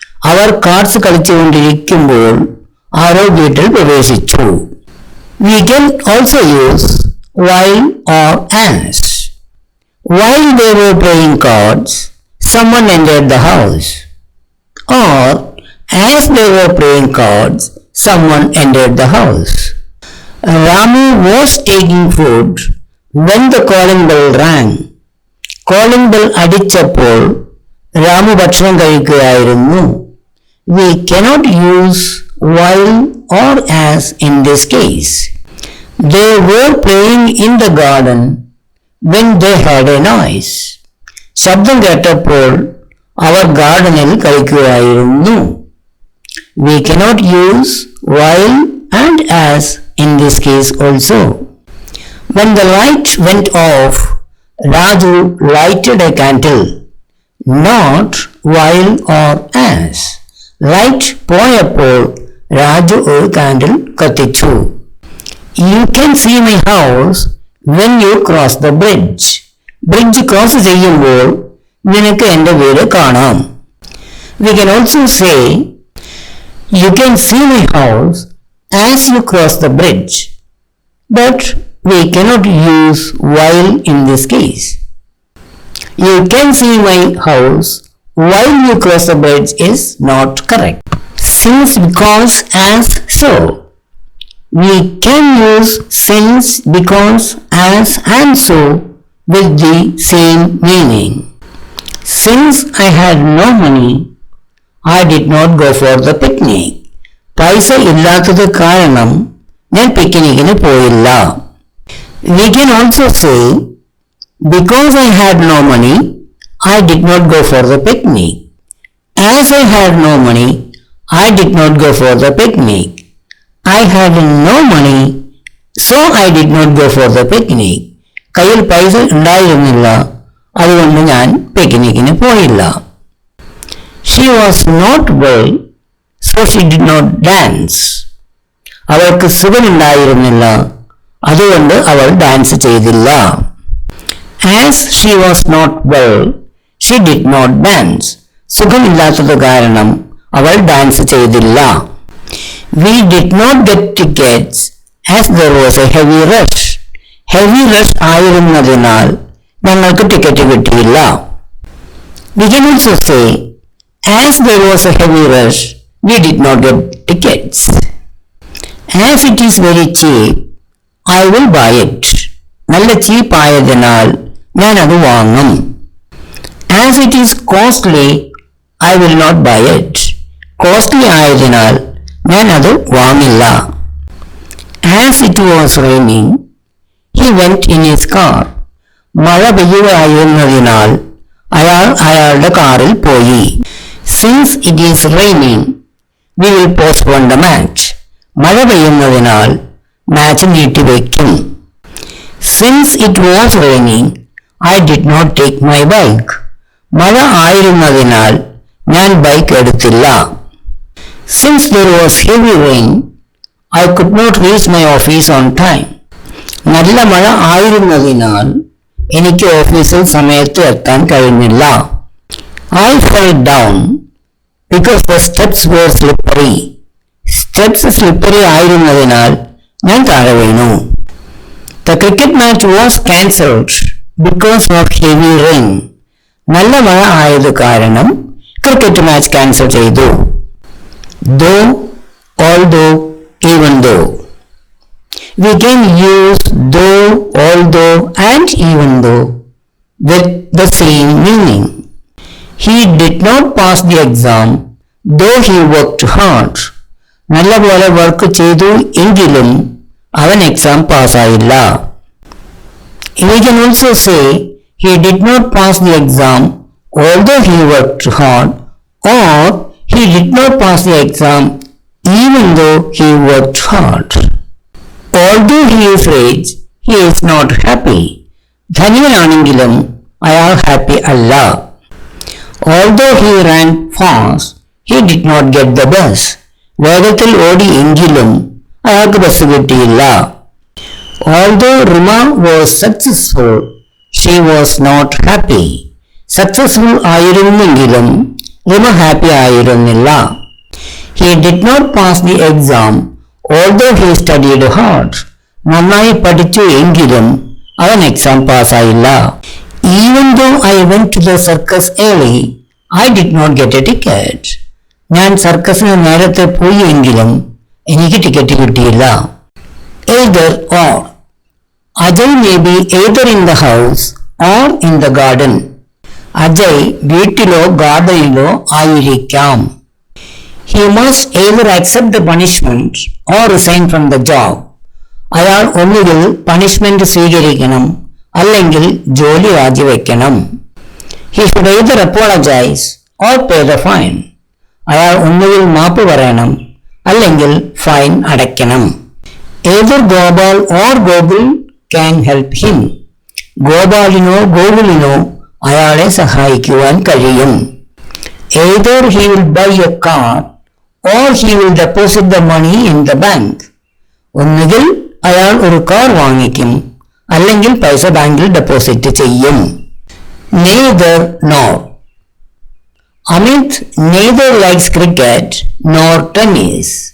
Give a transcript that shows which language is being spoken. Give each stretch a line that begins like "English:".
Malayalam: അവർ cards കളിച്ചുകൊണ്ടിരിക്കുമ്പോൾ ആരോ വീട്ടിൽ പ്രവേശിച്ചു.
English: We can also use while or as. While they were playing cards, someone entered the house. Or as they were playing cards, someone entered the house. Ramu was taking food when the calling bell rang.
Malayalam: Calling bell അടിച്ചപ്പോൾ രാമു ഭക്ഷണം കഴിക്കുകയായിരുന്നു.
English: We cannot use while or as in this case. They were playing in the garden when they heard a noise.
Malayalam: ശബ്ദം കേട്ടപ്പോൾ അവർ ഗാർഡനിൽ കളിക്കുകയായിരുന്നു.
English: We cannot use while and as in this case also. When the light went off, Raju lighted a candle. Not while or as.
Malayalam: Light പോയപ്പോൾ രാജു ഒരു candle കത്തിച്ചു.
English: You can see my house when you cross the bridge.
Malayalam: Bridge cross ചെയ്യുമ്പോൾ നിനക്ക് എൻ്റെ വീട് കാണാം.
English: We can also say, you can see my house as you cross the bridge. But we cannot use while in this case. You can see my house while you cross the bridge is not correct. Since, because, as, so. We can use since, because, as and so with the same meaning. Since I had no money, I did not go for the picnic.
Malayalam: പൈസ ഇല്ലാത്തത് കാരണം ഞാൻ പിക്നിക്കിന് പോയില്ല.
English: We can also say, because I had no money, I did not go for the picnic. As I had no money, I did not go for the picnic. I had no money, so I did not go for the picnic.
Malayalam: കയ്യിൽ പൈസ ഉണ്ടായിരുന്നില്ല, അതുകൊണ്ട് ഞാൻ പിക്നിക്കിന് പോയില്ല.
English: She was not well, so she did not dance.
Malayalam: അവൾക്ക് സുഖമുണ്ടായിരുന്നില്ല, അതുകൊണ്ട് അവൾ dance ചെയ്തില്ല.
English: As she was not well, she did not dance.
Malayalam: സുഖമില്ലാത്തത് കാരണം അവൾ ഡാൻസ് ചെയ്തില്ല.
English: We did not get tickets as there was a heavy rush.
Malayalam: Heavy rush ആയിരുന്നതിനാൽ ഞങ്ങൾക്ക് ticket കിട്ടിയില്ല.
English: We can also say, as there was a heavy rush, we did not get tickets. As it is very cheap, I will buy it.
Malayalam: നല്ല ചീപ്പ് ആയതിനാൽ ഞാൻ അത് വാങ്ങും.
English: As it is costly, I will not buy it.
Malayalam: Costly ആയതിനാൽ ഞാൻ അത് വാങ്ങില്ല.
English: As it was raining, he went in his car.
Malayalam: മഴ പെയ്യുകയായിരുന്നതിനാൽ അയാൾ അയാളുടെ കാറിൽ പോയി.
English: Since it is raining, we will postpone the match.
Malayalam: മഴ പെയ്യുന്നതിനാൽ match നീട്ടിവെക്കും.
English: Since it was raining, I did not take my bike.
Malayalam: മഴ ആയിരുന്നതിനാൽ ഞാൻ ബൈക്ക് എടുത്തില്ല.
English: Since there was heavy rain, I could not reach my office on time.
Malayalam: നല്ല മഴ ആയിരുന്നതിനാൽ എനിക്ക് ഓഫീസിൽ സമയത്ത് എത്താൻ കഴിഞ്ഞില്ല.
English: I fell down because the steps were slippery.
Malayalam: Steps slippery ആയിരുന്നതിനാൽ ഞാൻ താഴെ വീണു.
English: The cricket match was cancelled because of heavy rain.
Malayalam: നല്ല മഴ ആയത് കാരണം ക്രിക്കറ്റ് മാച്ച് ക്യാൻസൽ ചെയ്തു.
English: Though, although, even though. We can use though, although and even though with the same meaning. He did not pass the exam though he worked hard.
Malayalam: നല്ലപോലെ work ചെയ്തു എങ്കിലും അവൻ exam പാസ്സായില്ല.
English: We can also say he did not pass the exam although he worked hard, or he did not pass the exam even though he worked hard. Although he is rich, he is not happy.
Malayalam: ധനികനാണെങ്കിലും അയാൾ happy അല്ല.
English: Although he ran fast, he did not get the bus.
Malayalam: വേഗത്തിൽ ഓടി എങ്കിലും അയാൾക്ക് bus കിട്ടിയില്ല.
English: Although Rima was successful, she was not happy.
Malayalam: Successful ആയിരുന്നെങ്കിലും Rima happy ആയിരുന്നില്ല.
English: He did not pass the exam although he studied hard.
Malayalam: നന്നായി പഠിച്ചു എങ്കിലും അവൻ exam പാസ്സായില്ല.
English: Even though I went to the circus early, I did not get a ticket.
Malayalam: ഞാൻ സർക്കസിന് നേരത്തെ പോയി എങ്കിലും എനിക്ക് ടിക്കറ്റ് കിട്ടിയില്ല.
English: Either or. Ajay may be either in the house or in the garden.
Malayalam: Ajay വീട്ടിലോ ഗാർഡനിലോ ആയിരിക്കാം.
English: He must either accept the punishment or resign from the job.
Malayalam: അയാൾ ഒന്നുകിൽ പണിഷ്മെന്റ് സ്വീകരിക്കണം അല്ലെങ്കിൽ ജോലി രാജിവെക്കണം.
English: He should either apologize or pay the fine.
Malayalam: അയാൾ ഒന്നുകിൽ മാപ്പ് പറയണം അല്ലെങ്കിൽ ഫൈൻ അടയ്ക്കണം.
English: Either Gopal or Gokul can help him.
Malayalam: ഗോപാലിനോ ഗോകുലിനോ അയാളെ സഹായിക്കുവാൻ കഴിയും.
English: Either he will buy a car or he will deposit the money in the bank.
Malayalam: ഒന്നുകിൽ അയാൾ ഒരു കാർ വാങ്ങിക്കും അല്ലെങ്കിൽ പൈസ ബാങ്കിൽ ഡെപ്പോസിറ്റ് ചെയ്യും.
English: Neither nor. Amit neither likes cricket nor tennis.